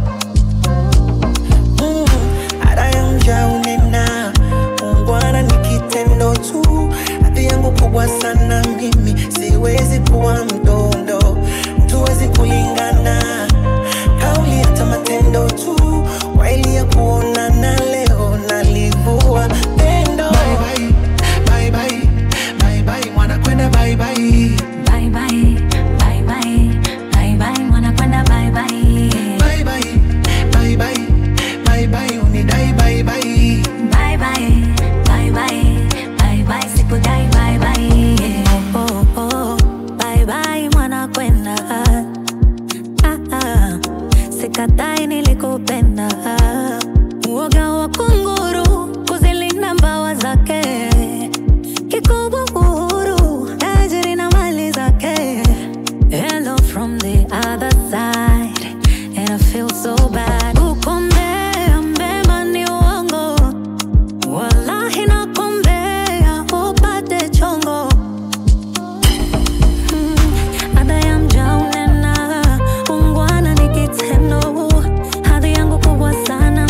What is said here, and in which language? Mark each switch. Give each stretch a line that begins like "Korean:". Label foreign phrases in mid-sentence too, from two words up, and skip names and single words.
Swahili: Arayamja unena, ungwana ni kitendo tu. Hadhi yangu kubwa sana mimi, siwezi kuwa mdondo. Tuwezi kulingana, kauli hata matendo tu. Waili ya kuonana leo nalivua pendo.
English: Bye bye, bye bye, bye bye,
Swahili: mwana kwenda
English: bye bye. Bye bye, bye bye, bye bye,
Swahili: mwana kwenda
English: bye bye. Bye bye, bye bye, bye bye, unidai bye bye. Bye bye, bye bye, bye bye, sikudai bye bye. Bye bye,
Swahili: mwana kwenda. Sikatai nilikupenda. Uoga wa kunguru kuzilinda mbawa zake. Kikubwa uhuru, tajiri na mali zake.
English: Hello from the other side, and I feel so bad.
Swahili: Kukombea mbema ni uongo, wallahi nakombea upate chongo. Ada ya mja unena, ungwana ni kitendo. Hadhi yangu kubwa sana